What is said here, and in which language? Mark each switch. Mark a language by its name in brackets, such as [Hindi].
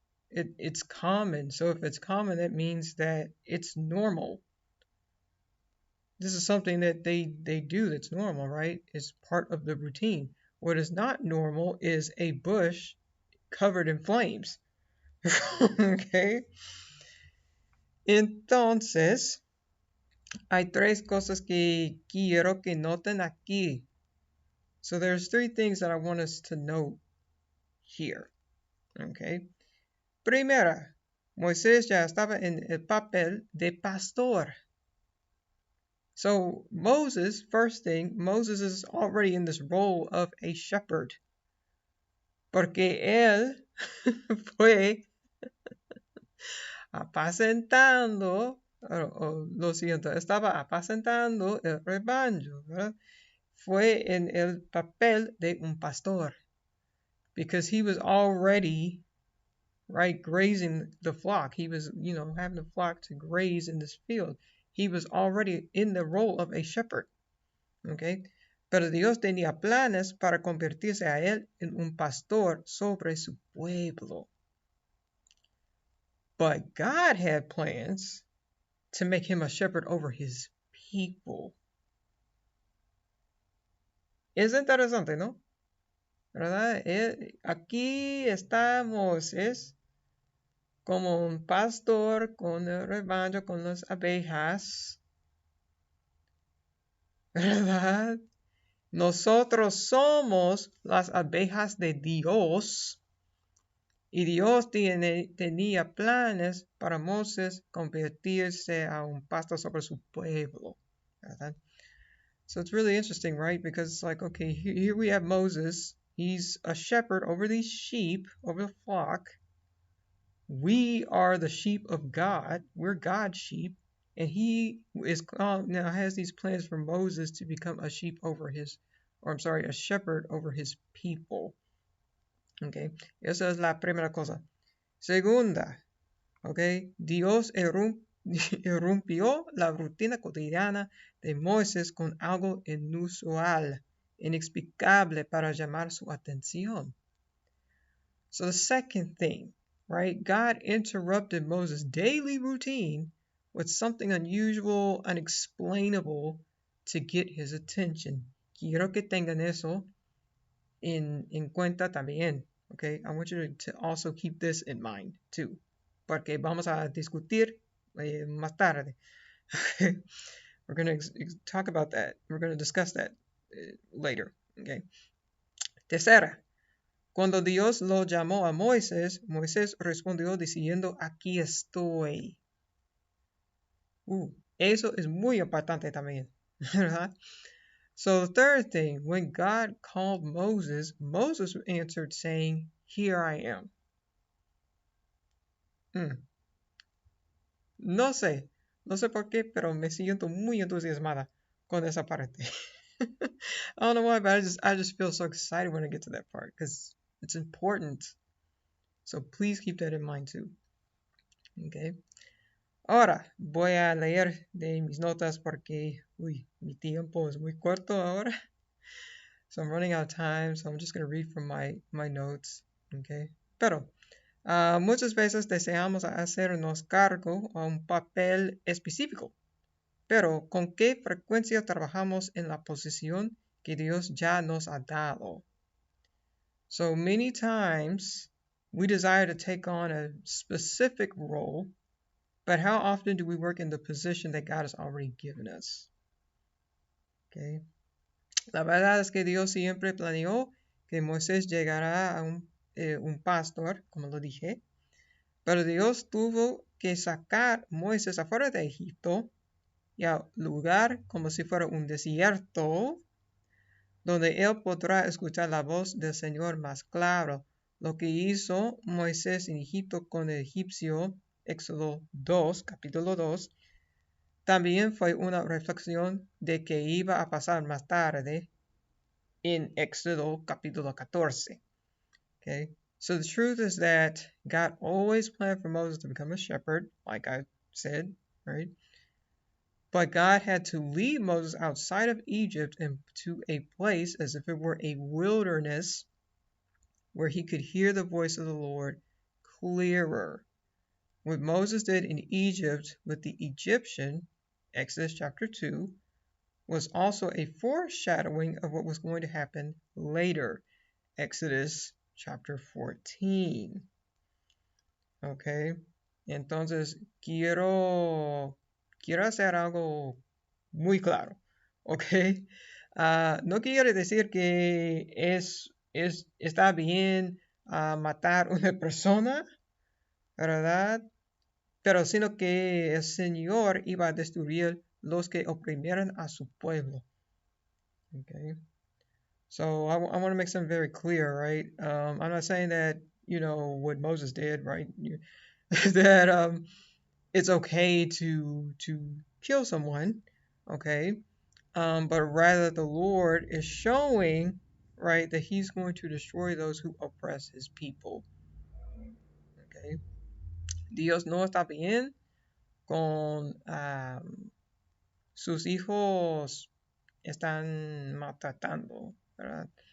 [English] It's common. So if it's common, that means that it's normal. This is something that they do that's normal, right? It's part of the routine. What is not normal is a bush covered in flames. Okay? [Spanish] Entonces, hay tres cosas que quiero que noten aquí. [English] So there's three things that I want us to note here. Okay? [Spanish] Primera, Moisés ya estaba en el papel de pastor. [English] So Moses, first thing, Moses is already in this role of a shepherd. [Spanish] Porque él fue apacentando, lo siento, estaba apacentando el rebaño, ¿verdad? Fue en el papel de un pastor. [English] Because he was already, right, grazing the flock. He was, having the flock to graze in this field. He was already in the role of a shepherd. Okay? [Spanish] Pero Dios tenía planes para convertirse a él en un pastor sobre su pueblo. [English] But God had plans to make him a shepherd over his people. [Spanish] Es interesante, ¿no? ¿Verdad? Aquí está Moisés como un pastor con el rebaño, con las abejas. ¿Verdad? Nosotros somos las abejas de Dios. Y Dios tenía planes para Moisés convertirse a un pastor sobre su pueblo. ¿Verdad? [English] So it's really interesting, right? Because it's like, okay, here we have Moses. He's a shepherd over these sheep, over the flock. We are the sheep of God. We're God's sheep. And he now has these plans for Moses to become a shepherd over his people. [Spanish] Okay, esa es la primera cosa. Segunda, okay, Dios irrumpió la rutina cotidiana de Moisés con algo inusual. inexplicable para llamar su atención. [English] So the second thing, right? God interrupted Moses' daily routine with something unusual, unexplainable to get his attention. [Spanish] Quiero que tengan eso en cuenta también. [English] Okay, I want you to also keep this in mind too, [Spanish] porque vamos a discutir más tarde. [English] We're going to talk about that. We're going to discuss that later. Okay. [Spanish] Tercera, cuando Dios lo llamó a Moisés, Moisés respondió diciendo, aquí estoy. Eso es muy importante también, ¿verdad? [English] So the third thing, when God called Moses, Moses answered saying, here I am. [Spanish] No sé por qué, pero me siento muy entusiasmada con esa parte. [English] I don't know why, but I just feel so excited when I get to that part because it's important. So please keep that in mind too. Okay. [Spanish] Ahora voy a leer de mis notas porque mi tiempo es muy corto ahora. [English] So I'm running out of time, so I'm just going to read from my notes. Okay. [Spanish] Pero muchas veces deseamos hacernos cargo a un papel específico. Pero ¿con qué frecuencia trabajamos en la posición que Dios ya nos ha dado? [English] So many times we desire to take on a specific role, but how often do we work in the position that God has already given us? Okay. [Spanish] La verdad es que Dios siempre planeó que Moisés llegara a un pastor, como lo dije, pero Dios tuvo que sacar a Moisés afuera de Egipto y al lugar como si fuera un desierto, donde él podrá escuchar la voz del Señor más claro. Lo que hizo Moisés en Egipto con el egipcio, Éxodo 2, capítulo 2, también fue una reflexión de que iba a pasar más tarde en Éxodo capítulo 14. [English] Okay? So the truth is that God always planned for Moses to become a shepherd, like I said, right? But God had to lead Moses outside of Egypt and to a place as if it were a wilderness where he could hear the voice of the Lord clearer. What Moses did in Egypt with the Egyptian, Exodus chapter 2, was also a foreshadowing of what was going to happen later, Exodus chapter 14. [Spanish] Okay, entonces quiero hacer algo muy claro, ¿ok? No quiere decir que está bien matar una persona, ¿verdad? Pero sino que el Señor iba a destruir los que oprimieran a su pueblo. [English] Okay. So I want to make something very clear, right? I'm not saying that, what Moses did, right? that it's okay to kill someone, okay? But rather the Lord is showing, right, that he's going to destroy those who oppress his people. Okay? [Spanish] Dios no está bien con sus hijos están maltratando, ¿verdad?